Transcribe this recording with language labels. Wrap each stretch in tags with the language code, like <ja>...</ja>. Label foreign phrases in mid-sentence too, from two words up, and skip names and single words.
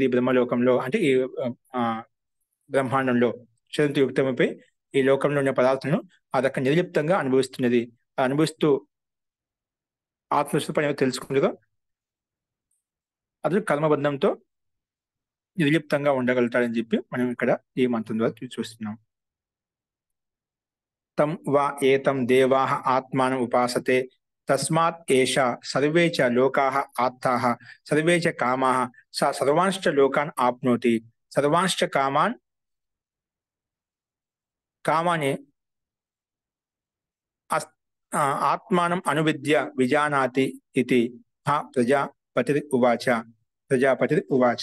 <te>బ్రహ్మలోకంలో అంటే ఈ బ్రహ్మాండంలో శరీరంతో యుక్తమైపోయి ఈ లోకంలో ఉన్న పదార్థాలను అదొక నిర్లిప్తంగా అనుభవిస్తున్నది. అనుభవిస్తూ ఆత్మస్వరూపాన్ని తెలుసుకుంటుందో అది కర్మబంధంతో నిర్లిప్తంగా ఉండగలుగుతాడని చెప్పి మనం ఇక్కడ ఈ మంత్రం ద్వారా చూస్తున్నాం.</te> <sa>తం వా ఏతం దేవాః ఆత్మానం ఉపాసతే తస్మాత్ ఏష సర్వే చ లోకాః ఆత్తాః సర్వే చ కామాః స సర్వాంశ్చ లోకాన్ ఆప్నోతి సర్వాంశ్చ కామాని ఆత్మానం అనువిద్య విజానాతి ఇది ప్రజాపతి ఉవాచ.</sa>